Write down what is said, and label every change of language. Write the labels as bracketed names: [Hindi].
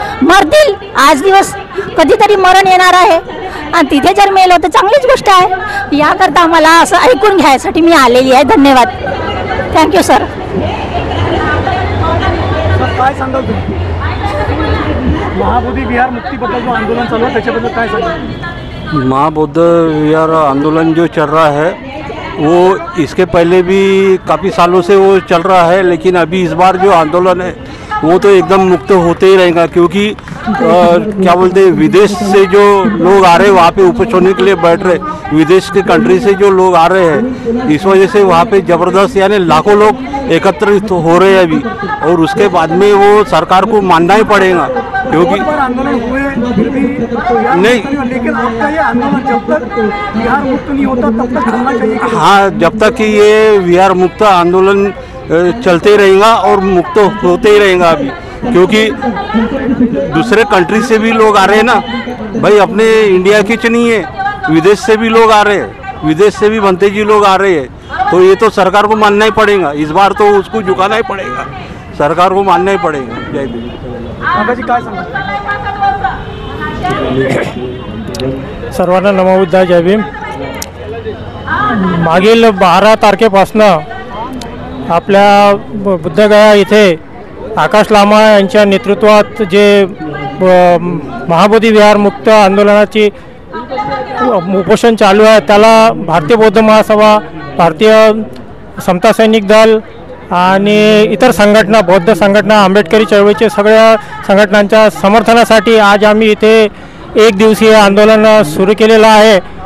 [Marathi] मरतील आज दिवस कधीतरी मरण येणार आहे आणि तिथे जर मेलो तर चांगलीच गोष्ट आहे। याकरता मला असं ऐकून घ्यायसाठी मी आलेली आहे। धन्यवाद, थँक्यू सर। काय सांगाल तुम्ही महाबोधी विहार मुक्तीबद्दल जो आंदोलन चालू आहे त्याच्याबद्दल काय सांगाल? [Hindi] महाबौद्ध विहार आंदोलन जो चल रहा है वो इसके पहले भी काफ़ी सालों से वो चल रहा है, लेकिन अभी इस बार जो आंदोलन है वो तो एकदम मुक्त होते ही रहेगा। क्योंकि क्या बोलते हैं विदेश से जो लोग आ रहे हैं वहाँ पे उपस्थित होने के लिए बैठ रहे, विदेश के कंट्री से जो लोग आ रहे हैं इस वजह से वहाँ पे ज़बरदस्त यानी लाखों लोग एकत्रित हो रहे हैं अभी, और उसके बाद में वो सरकार को मानना ही पड़ेगा क्योंकि आंदोलन हुए नहीं, लेकिन आपका ये आंदोलन जब तक विहार मुक्त नहीं होता तब तक चलना चाहिए। हाँ, जब तक कि ये विहार मुक्त आंदोलन चलते रहेगा और मुक्त होते ही रहेगा अभी, क्योंकि दूसरे कंट्री से भी लोग आ रहे हैं ना भाई, अपने इंडिया के नहीं है, विदेश से भी लोग आ रहे हैं, विदेश से भी भंते जी लोग आ रहे हैं, तो ये तो सरकार को मानना ही पड़ेगा। इस बार तो उसको झुकाना ही पड़ेगा, सरकार को मानना ही पड़ेगा। जय भीम। [Marathi] जी काय सांगा? सर्वांना नमो बुद्धाय, जय भीम. मागील 12 तारखेपासनं आपल्या बुद्धगया इथे आकाश लामा यांच्या नेतृत्वात जे महाबोधी विहार मुक्त आंदोलनाची उपोषण चालू आहे, त्याला भारतीय बौद्ध महासभा, भारतीय समता सैनिक दल आणि इतर संघटना, बौद्ध संघटना, आंबेडकरी चळवळीचे सगळ्या संघटनांच्या समर्थनासाठी आज आम्ही इथे एक दिवसीय आंदोलन सुरू केलेलं आहे.